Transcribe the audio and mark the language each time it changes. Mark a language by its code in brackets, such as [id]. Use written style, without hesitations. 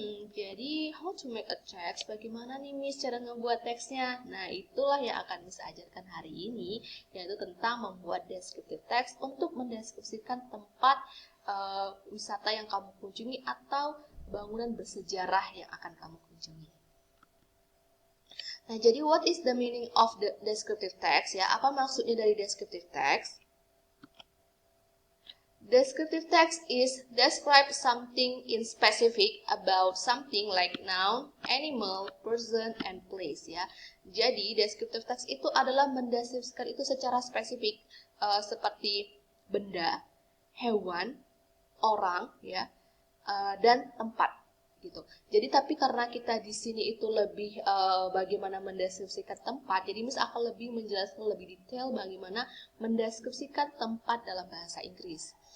[id] Jadi [en] how to make a text? [id] Bagaimana nih Miss cara ngebuat teksnya? Nah, itulah yang akan Miss ajarkan hari ini, yaitu tentang membuat descriptive text untuk mendeskripsikan tempat wisata yang kamu kunjungi atau bangunan bersejarah yang akan kamu kunjungi. Nah, jadi [en] what is the meaning of the descriptive text ya? [id] Apa maksudnya dari descriptive text? [en] Descriptive text is describe something in specific about something like noun, animal, person, and place ya. [id] Jadi descriptive text itu adalah mendeskripsikan itu secara spesifik seperti benda, hewan, orang ya, dan tempat gitu. Jadi tapi karena kita di sini itu lebih bagaimana mendeskripsikan tempat, jadi Miss akan lebih menjelaskan lebih detail bagaimana mendeskripsikan tempat dalam bahasa Inggris.